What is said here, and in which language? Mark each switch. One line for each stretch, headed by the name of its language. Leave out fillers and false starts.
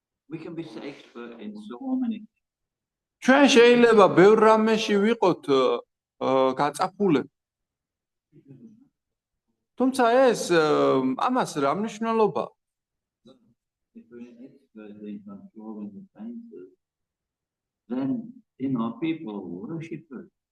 English: We can be expert in so many.
Georgian: ჩვენ შეიძლება ბევრ რამეში ვიყოთ გაწაფულები. თუმცა ეს ამას რა მნიშვნელობა?
English: If we're expert in controlling the senses, then, you know, people worship us.